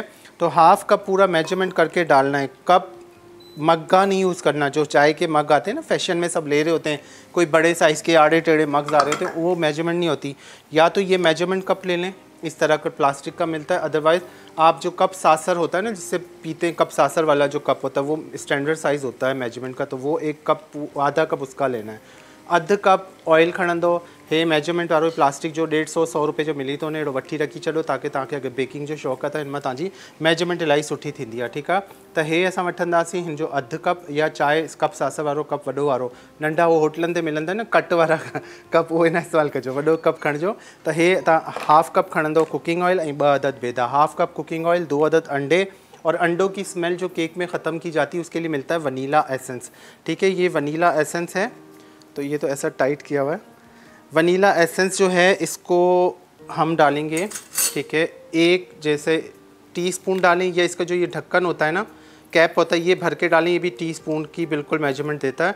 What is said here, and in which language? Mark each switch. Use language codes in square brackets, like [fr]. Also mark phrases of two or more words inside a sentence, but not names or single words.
[ur] تو ہاف کپ پورا میژرمنٹ کر کے ڈالنا ہے۔ کپ مگا نہیں یوز کرنا، جو چائے کے مگ آتے ہیں نا، فیشن میں سب لے رہے ہوتے ہیں، کوئی بڑے سائز کے آڑے ٹیڑھے مگز آ رہے ہوتے ہیں، وہ میژرمنٹ نہیں ہوتی. یا تو یہ میژرمنٹ کپ لے لیں، اس طرح کا پلاسٹک کا ملتا ہے، اَدروائز آپ جو [en] cup saucer [ur] ہوتا ہے نا، جس سے پیتے ہیں, [en] cup saucer [ur] والا جو کپ ہوتا ہے وہ [en] standard size [ur] ہوتا ہے میژرمنٹ کا، تو وہ 1 کپ، آدھا کپ اس کا لینا ہے. [sd] अध कप ऑयल खणंदो, हे मेजरमेंट वारो प्लास्टिक जो 150-100 रुपए जो मिली तो उन्हें वठी रखी चलो ताकि ताकि अगर बेकिंग जो शौक़ है तो इनमें ताजी मेजरमेंट इलाही सुठी थी है। ठीक है, तो हे असां वठंदासीं हिन जो अधु कप या चाय कप सास वारो कप वॾो वारो, नंढा वो होटलन ते मिलंदा न कट वाला कप, वो न इस्तेमालु कजो, वॾो कप खणिजो। तो हे तव्हां हाफ कप खणंदो [en] cooking oil [sd] ऐं 2 अदद बेदा, [en] half cup cooking oil, [ur] 2 عدد انڈے، اور انڈوں کی سمیل جو کیک میں ختم کی جاتی ہے اس کے لیے ملتا ہے [en] vanilla essence. [ur] ٹھیک ہے، یہ [en] vanilla essence [ur] ہے، تو یہ تو ایسا ٹائٹ کیا ہوا ہے. [en] vanilla essence [ur] جو ہے اس کو ہم ڈالیں گے، ٹھیک ہے، 1 جیسے ٹی سپون ڈالیں، یا اس کا جو یہ ڈھکن ہوتا ہے نا، کیپ ہوتا ہے، یہ بھر کے ڈالیں، یہ بھی ٹی سپون کی بالکل میژرمنٹ دیتا ہے.